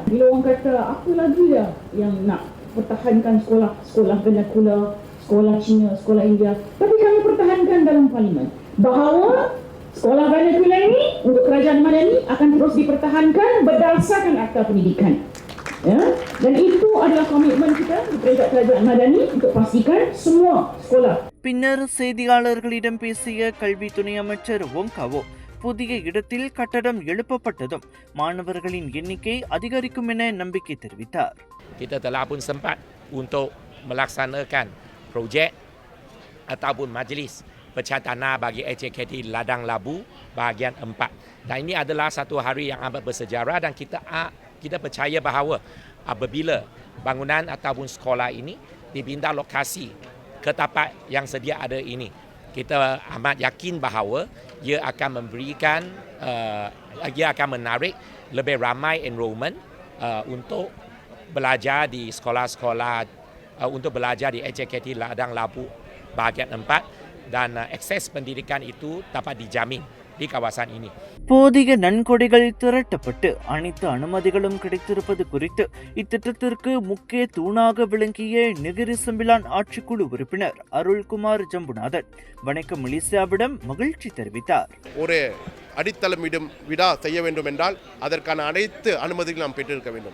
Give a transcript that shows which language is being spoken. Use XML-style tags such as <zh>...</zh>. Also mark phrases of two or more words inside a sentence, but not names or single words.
<ms>Bila orang kata apa lagi ya yang nak pertahankan sekolah vernakular, sekolah Cina, sekolah India, tapi kami pertahankan dalam parlimen bahawa sekolah vernakular ini untuk kerajaan Madani akan terus dipertahankan berdasarkan Akta Pendidikan. Dan itu adalah komitmen kita di kerajaan Madani untuk pastikan semua sekolah.</ms> <ta>பின்னர் செய்தியாளர்களிடம் பேசிய கல்வி துணை அமைச்சர் ஒங்காவோ, புதிய இடத்தில் கட்டடம் எழுப்பப்பட்டதும் மாணவர்களின் எண்ணிக்கை அதிகரிக்கும் என நம்பிக்கை தெரிவித்தார்.</ta> <ms>Kita telah pun sempat untuk melaksanakan projek ataupun majlis pecah tanah bagi HKT Ladang Labu bahagian 4. Dan ini adalah satu hari yang amat bersejarah dan kita percaya bahawa apabila bangunan ataupun sekolah ini dipindah lokasi ke tempat yang sedia ada ini, kita amat yakin bahawa ia akan memberikan ia akan menarik lebih ramai enrollment untuk belajar di sekolah-sekolah, untuk belajar di HKT Ladang Labu bahagian 4 dan akses pendidikan itu dapat dijamin di kawasan ini.</ms> <ta>போதிய நன்கொடைகள் திரட்டப்பட்டு அனைத்து அனுமதிகளும் கிடைத்திருப்பது குறித்து இத்திட்டத்திற்கு முக்கிய தூணாக விளங்கிய நெகிரி செம்பிலான் ஆட்சிக்குழு உறுப்பினர் அருள்குமார் ஜம்புநாதன் வணக்கம் மலேசியாவிடம் மகிழ்ச்சி தெரிவித்தார். ஒரு அடித்தளமிடும் விழா செய்ய வேண்டும் என்றால் அதற்கான அனைத்து அனுமதிகளும் நாம் பெற்றிருக்க வேண்டும்.</ta>